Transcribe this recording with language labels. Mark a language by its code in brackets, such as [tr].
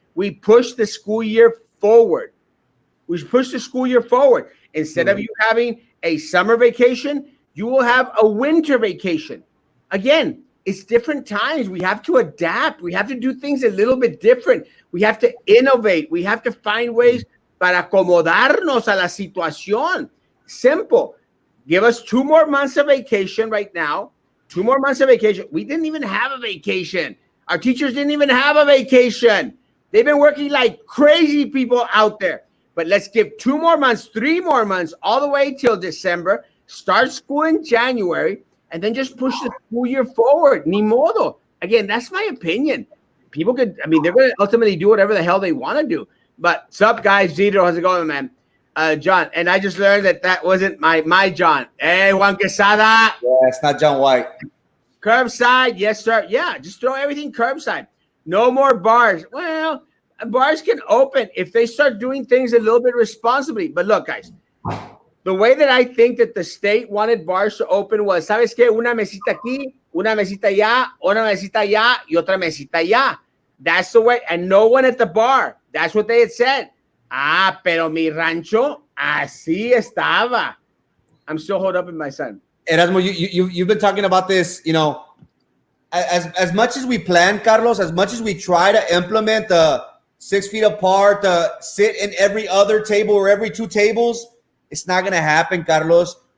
[en] We push the school year forward. We push the school year forward. Instead of you having a summer vacation, you will have a winter vacation. Again, it's different times. We have to adapt. We have to do things a little bit different. We have to innovate. We have to find ways [es] para acomodarnos a la situación. [en] Simple. Give us 2 more months of vacation right now. 2 more months of vacation. We didn't even have a vacation. Our teachers didn't even have a vacation. They've been working like crazy people out there. But let's give 2 more months, 3 more months, all the way till December. Start school in January, and then just push the school year forward. [es] Ni modo. [en] Again, that's my opinion. People could, I mean, they're going to ultimately do whatever the hell they want to do. But what's up, guys? Zito, how's it going, man? John, and I just learned that wasn't my John. Hey, Juan Quesada. Yeah, it's not John White. Curbside, yes, sir. Yeah, just throw everything curbside. No more bars. Well, bars can open if they start doing things a little bit responsibly. But look, guys, the way that I think that the state wanted bars to open was, [es] ¿sabes qué? Una mesita aquí, una mesita allá, una mesita allá, y otra mesita allá. [en] That's the way, and no one at the bar. That's what they had said. [es] Ah, pero mi rancho, así estaba. [en] I'm still holed up in my son. Erasmo, you've been talking about this, you know, as much as we plan, Carlos, as much as we try to implement the 6 feet apart, sit in every other table or every 2 tables, it's not going to happen, Carlos.